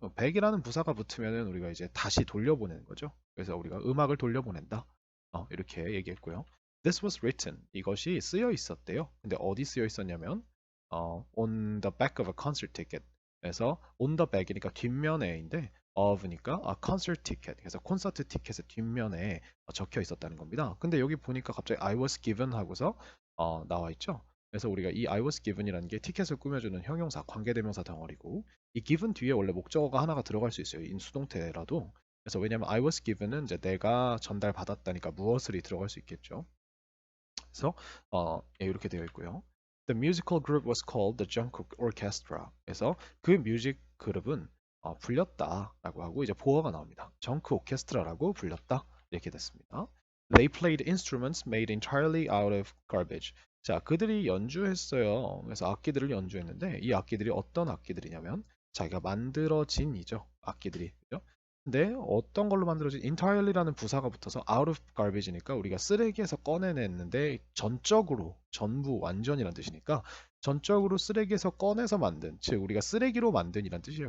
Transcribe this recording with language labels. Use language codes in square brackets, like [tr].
[ko] back이라는 부사가 붙으면은 우리가 이제 다시 돌려보내는 거죠. 그래서 우리가 음악을 돌려보낸다. 이렇게 얘기했고요. [en] This was written. [ko] 이것이 쓰여 있었대요. 근데 어디 쓰여 있었냐면 [en] on the back of a concert ticket. [ko] 그래서 on the back이니까 뒷면에인데 of니까 concert ticket. 그래서 콘서트 티켓의 뒷면에 적혀 있었다는 겁니다. 근데 여기 보니까 갑자기 [en] I was given [ko] 하고서 나와 있죠. 그래서 우리가 이 [en] I was given [ko] 이라는 게 티켓을 꾸며주는 형용사, 관계대명사 덩어리고 이 given 뒤에 원래 목적어가 하나가 들어갈 수 있어요. 인수동태라도. 그래서 왜냐면 [en] I was given [ko] 은 이제 내가 전달받았다니까 무엇을이 들어갈 수 있겠죠. 그래서 이렇게 되어 있고요. [en] The musical group was called the Junk Orchestra. [ko] 그래서 그 뮤직 그룹은 불렸다라고 하고 이제 보어가 나옵니다. 정크 오케스트라라고 불렸다 이렇게 됐습니다. [en] They played instruments made entirely out of garbage. [ko] 자, 그들이 연주했어요. 그래서 악기들을 연주했는데 이 악기들이 어떤 악기들이냐면 자기가 만들어진이죠. 악기들이. 그죠? 근데 어떤 걸로 만들어진 entirely라는 부사가 붙어서 [en] out of garbage [ko] 니까 우리가 쓰레기에서 꺼내냈는데 전적으로 전부 완전이란 뜻이니까 전적으로 쓰레기에서 꺼내서 만든 즉 우리가 쓰레기로 만든이란 뜻이에요.